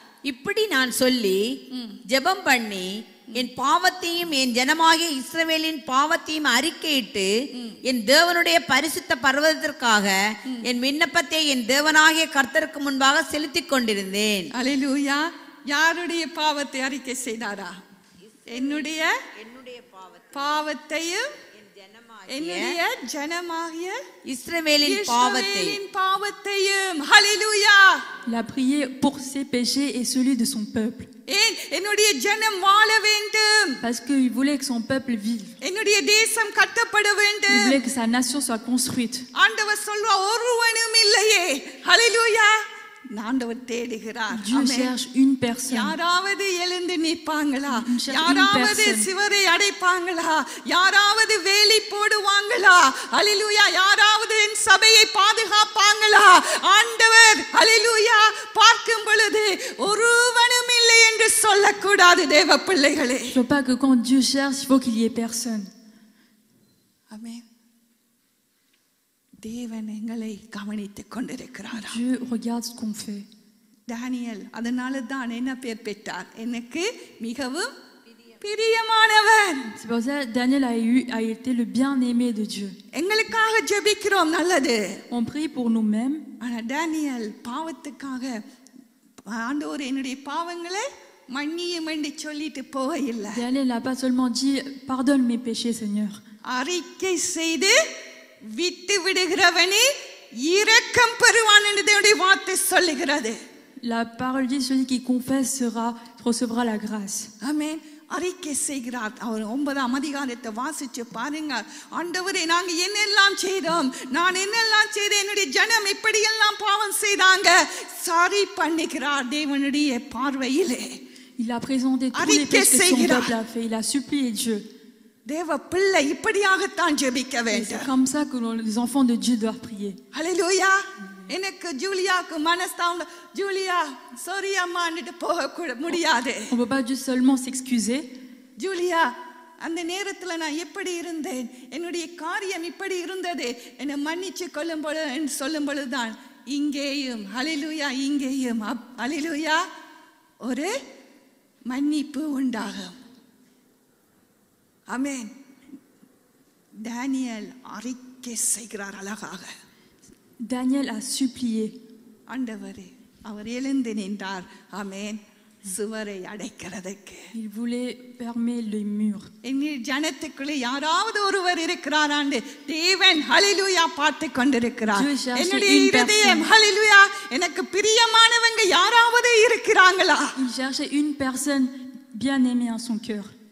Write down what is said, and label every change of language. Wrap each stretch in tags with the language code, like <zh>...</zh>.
<ta>இப்படி நான் சொல்லி ஜெபம் பண்ணி என் பாவத்தையும் என் ஜனமாகிய இஸ்ரவேலின் பாவத்தையும் அறிக்கையிட்டு என் தேவனுடைய பரிசுத்த பர்வதத்திற்காக என் விண்ணப்பத்தை என் தேவனாகிய கர்த்தருக்கு முன்பாக செலுத்திக் கொண்டிருந்தேன். அல்லேலூயா. யாருடைய பாவத்தை அறிக்கை செய்தாரா? என்னுடைய பாவத்தையும் என்னுடைய ஜனமாகிய இஸ்ரவேலின் பாவத்தையும். ஹல்லேலூயா.</ta> <fr>Il a prié pour ses péchés et celui de son peuple.</fr> <ta>என்னுடைய ஜனம் வாழ வேண்டும்.</ta> <fr>Parce qu'il voulait que son peuple vive.</fr> <ta>என்னுடைய தேசம் கட்டப்பட வேண்டும்.</ta> <fr>Il voulait que sa nation soit construite.</fr> <ta>ஆண்டவர் சொல்வா ஒருவனும் இல்லையே. ஹல்லேலூயா. ஆண்டவர் தேடுகிறார்.</ta> <fr>Dieu cherche une personne.</fr> <ta>யாராவது எழுந்து நிற்பாங்களா? யாராவது சிவரை அடைப்பாங்களா? யாராவது வேலி போடுவாங்களா? ஹல்லேலூயா. யாராவது என் சபையை பாதுகாப்பாங்களா? ஆண்டவர் ஹல்லேலூயா பார்க்கும் பொழுது ஒருவனும் இல்லை என்று சொல்லக்கூடாது தேவ பிள்ளைகளே.</ta> <fr>Il ne faut pas que quand Dieu cherche, il faut qu'il y ait personne.</fr> <ta>ஆமென். தேவன் எங்களை கவனித்துக் கொண்டிருக்கிறார்.</ta> <fr>Dieu regarde ce qu'on fait.</fr> <ta>Daniel அதனால தான் என்ன பேர் பெற்றார்? எனக்கு மிகவும் பிரியமானவன்.</ta> <fr>C'est pour ça que Daniel a été le bien-aimé de Dieu.</fr> <ta>எங்களுக்காக ஜெபிக்கிறோம், நல்லது.</ta> <fr>On prie pour nous-mêmes.</fr> <ta>ஆனா டேனியல் பாவத்துக்காக ஆண்டவரே என்னுடைய பாவங்களை மன்னியும் என்று சொல்லிட்டு போகவில்லை.</ta> <fr>Daniel n'a pas seulement dit pardonne mes péchés, Seigneur.</fr> <ta>அறிக்கை செய்து விட்டு விடுகிறவனே இரக்கம் பெறுவான் என்று தேவனுடைய வார்த்தை சொல்லுகிறது.</ta> <fr>La parole dit celui qui confesse recevra la grâce.</fr> <ta>ஆமென். அறிக்கை செய்கிறார். அவர் 9ஆம் அதிகாரத்தை வாசிச்சு பாருங்க. ஆண்டவரே நாங்க என்னெல்லாம் செய்தோம், நான் என்னெல்லாம் செய்தேன், என்னுடைய ஜனம் இப்படியெல்லாம் பாவம் செய்தாங்க. சாரி பண்ணுகிறார் தேவனுடைய பார்வையிலே.</ta> <fr>Il a présenté tous les péchés que son peuple a fait. Il a supplié Dieu.</fr> <ta>தேவ பிள்ளை இப்படியாகத்தான் ஜெபிக்க வேண்டும்.</ta> <fr>C'est comme ça que les enfants de Dieu doivent prier.</fr> <ta>ஹல்லேலூயா. எனக்கு ஜூலியாக்கு மனஸ்தாபம், ஜூலியா சாரி அம்மான்னு போக முடியாது.</ta> <fr>On ne peut pas juste seulement s'excuser.</fr> <ta>Julia அந்த நேரத்தில் நான் எப்படி இருந்தேன், என்னுடைய காரியம் இப்படி இருந்தது, என்னை மன்னிச்சு சொல்லும் பொழுதுதான் இங்கேயும் ஹல்லேலூயா, இங்கேயும் ஹல்லேலூயா ஒரு மன்னிப்பு உண்டாகும். ஆமென். டேனியல் அறிக்கை செய்கிறார் அழகாக.</ta> <fr>Daniel a supplié.</fr> <ta>ஆண்டவரே அவர் எழுந்து நின்றார். ஆமென். சுவரை அடைக்கிறதுக்கு.</ta> <fr>Il voulait fermer les murs.</fr> <ta>ஜனத்துக்குள்ளே யாராவது ஒருவர் இருக்கிறார் ஆண்டு தேவன் ஹல்லேலூயா பார்த்து கொண்டிருக்கிறார். என்னுடைய இதயம் ஹல்லேலூயா எனக்கு பிரியமானவங்க யாராவது இருக்கிறாங்களா?</ta> <fr>Il cherchait une personne bien-aimée en son cœur.</fr>